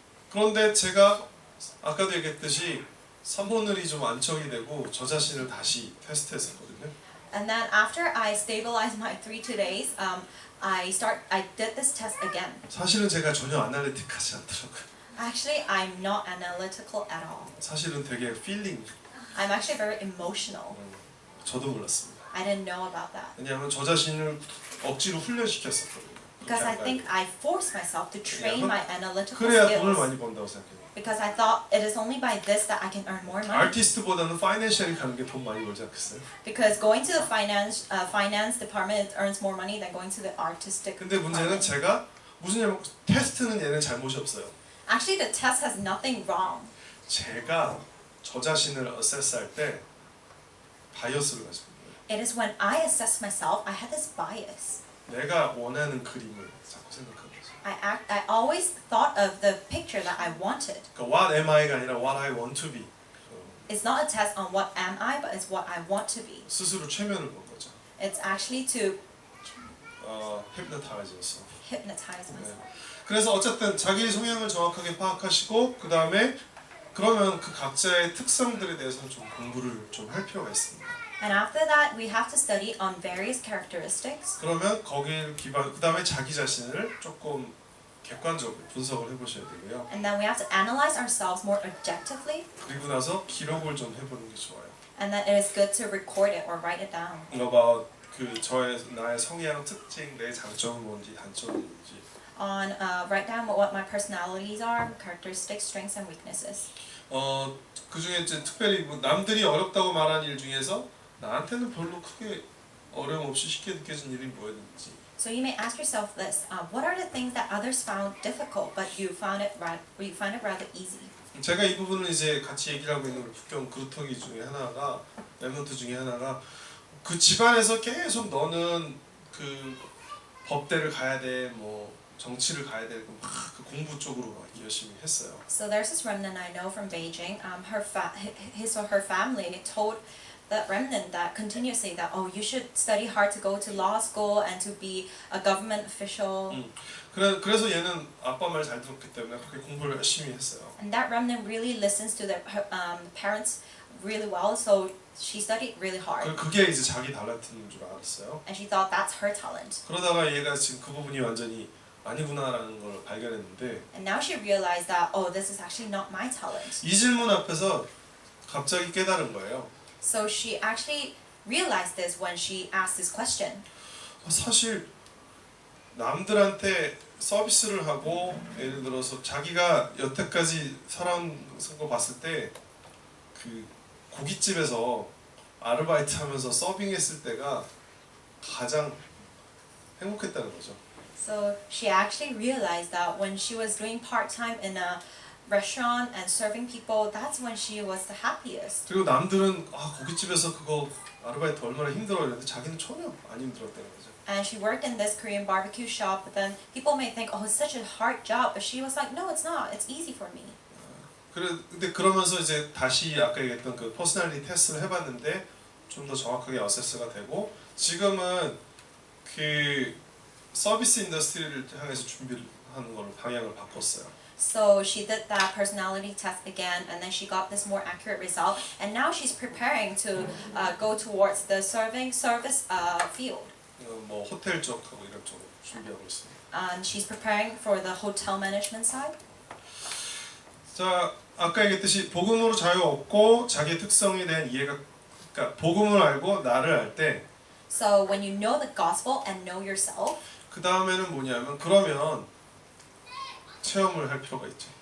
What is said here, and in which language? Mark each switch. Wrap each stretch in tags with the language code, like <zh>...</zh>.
<ko>그런데 제가 아까도 얘기했듯이 삼보늘이 좀 안정이 되고 저 자신을 다시 테스트했었거든요.</ko> <en>And then after I stabilized my 3 days, I did this test again.</en> <ko>사실은 제가 전혀 아날리틱하지 않더라고요.</ko> <en>Actually, I'm not analytical at all.</en> <ko>사실은 되게 feeling.</ko> <en>I'm actually very emotional.</en> <ko>저도 몰랐습니다.</ko> <en>I didn't know about that.</en> <ko>왜냐하면 저 자신을 억지로 훈련시켰었거든요.</ko> <en>Because I think I forced myself to train my analytical</en> <ko>그래야 돈을</ko> <en>skills.</en> <ko>많이 번다고 생각해요.</ko> <en>Because I thought it is only by this that I can earn more money.</en> <ko>아티스트보다는 파이낸셜이 가는 게 돈 많이 벌지 않겠어요?</ko> <en>Because going to the finance department it earns more money than going to the artistic</en> <ko>근데 문제는</ko> <en>department.</en> <ko>제가 무슨 테스트는 얘는 잘못이 없어요.</ko> <en>Actually, the test has nothing wrong.</en> <ko>제가 저 자신을 어세스할 때 바이어스를 가지고 있는 거예요.</ko> <en>It is when I assess myself, I had this bias.</en> <ko>내가 원하는 그림을 자꾸 생각하는 거죠.</ko> <en>I always thought of the picture that I wanted.</en> <ko>그러니까</ko> <en>what am I가</en> <ko>아니라</ko> <en>what I want to be. It's not a test on what am I, but it's what I want to be.</en> <ko>스스로 최면을 본 거죠.</ko> <en>It's actually to hypnotize yourself. hypnotize myself.</en> <ko>그래서 어쨌든 자기 성향을 정확하게 파악하시고 그 다음에 그러면 그 각자의 특성들에 대해서 좀 공부를 좀 할 필요가 있습니다.</ko> <en>And after that, we have to study on various characteristics.</en> <ko>그러면 거기를 기반 그 다음에 자기 자신을 조금 객관적으로 분석을 해보셔야 되고요.</ko> <en>And then we have to analyze ourselves more objectively.</en> <ko>그리고 나서 기록을 좀 해보는 게 좋아요.</ko> <en>And then it is good to record it or write it down. about</en> <ko>그 나의 성향 특징, 내 장점은 뭔지 단점은 뭔지.</ko> <en>On write down what my personalities are, characteristics, strengths, and weaknesses.</en> <ko>그 중에 이제 특별히 뭐 남들이 어렵다고 말하는 일 중에서 나한테는 별로 크게 어려움 없이 쉽게 느껴진 일이 뭐였는지.</ko> <en>So you may ask yourself this: what are the things that others found difficult, but you find it rather easy?</en> <ko>제가 이 부분을 이제 같이 얘기를 하고 있는 우리 북경 그루터기 중에 하나가 렘넌트 중에 하나가 그 집안에서 계속 너는 그 법대를 가야 돼, 뭐 정치를 가야 돼, 막 그 공부 쪽으로 막 열심히 했어요.</ko> <en>So there's this remnant I know from Beijing. His or her family told the remnant that continuously that oh you should study hard to go to law school and to be a government official.</en> <ko>그래서 얘는 아빠 말 잘 들었기 때문에 그렇게 공부를 열심히 했어요.</ko> <en>And that remnant really listens to their parents really well, so she studied really hard.</en> <ko>그게 이제 자기 탤런트인 줄 알았어요.</ko> <en>And she thought that's her talent.</en> <ko>그러다가 얘가 지금 그 부분이 완전히 아니구나라는 걸 발견했는데</ko> <en>And now she realized that oh this is actually not my talent.</en> <ko>이 질문 앞에서 갑자기 깨달은 거예요.</ko> <en>So she actually realized this when she asked this question.</en> <ko>사실 남들한테 서비스를 하고 예를 들어서 자기가 여태까지 살아온 거 봤을 때 그 고깃집에서 아르바이트 하면서 서빙했을 때가 가장 행복했다는 거죠.</ko> <en>So she actually realized that when she was doing part-time in a restaurant and serving people, that's when she was the happiest.</en> <ko>그리고 남들은 고깃집에서 그거 아르바이트 얼마나 힘들어 이랬는데 자기는 전혀 안 힘들었다는 거죠.</ko> <en>And she worked in this Korean barbecue shop, but then people may think, oh, it's such a hard job, but she was like, no, it's not. It's easy for me.</en> <ko>근데 그러면서 이제 다시 아까 얘기했던 그 퍼스널리티 테스트를 해봤는데 좀 더 정확하게 어세스가 되고 지금은 그 서비스 인더스트리를 향해서 준비를 하는 걸로 방향을 바꿨어요.</ko> <en>So she did that personality test again, and then she got this more accurate result. And now she's preparing to go towards the service field.</en> <ko>뭐 호텔 쪽하고 이런 쪽으로 준비하고 있습니다.</ko> <en>And she's preparing for the hotel management side.</en> <ko>자, 아까 얘기했듯이 복음으로 자유 얻고 자기의 특성에 대한 이해가, 그러니까 복음을 알고 나를 알 때,</ko> <en>So when you know the gospel and know yourself,</en> <ko>그 다음에는 뭐냐면 그러면 체험을 할 필요가 있죠.</ko>